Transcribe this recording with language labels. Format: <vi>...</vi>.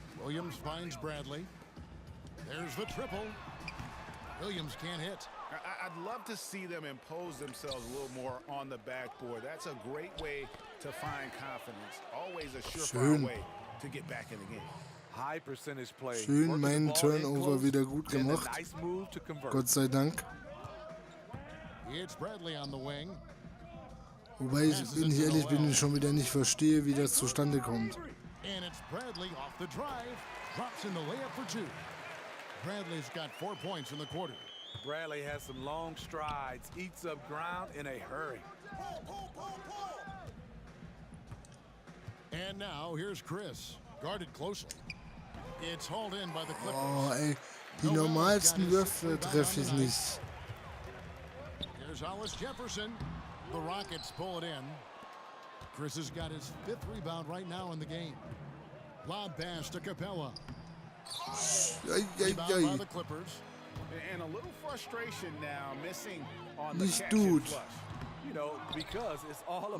<en>Williams finds Bradley. There's the triple. Williams can't hit. I'd love to see them impose themselves a little more on the backboard. That's a great way to find confidence. Always a surefire way to get back in the game. High percentage play.</en> <de>Schön meinen Turnover wieder gut gemacht. Gott sei Dank.</de> <en>It's Bradley on the wing.</en> <de>Wobei ich, bin ich ehrlich bin, ich schon wieder nicht verstehe, wie das zustande kommt.</de> <en>And it's Bradley off the drive. Drops in the layup for 2. Bradley's got 4 points in the quarter. Bradley has some long strides, eats up ground in a hurry. And now here's Chris, guarded closely. It's hauled in by the Clippers.</en> <de>Oh, ey, die normalsten Würfe treffe ich nicht.</de> <en>Here's Hollis Jefferson. The Rockets pull it in. Chris has got his 5th rebound right now in the game. Lob pass to Capella. Rebound by the Clippers. And a little frustration now, missing on the</en> <de>Nicht</de> <en>catch</en> <de>gut.</de> <en>and flush. You know, because it's all about</en>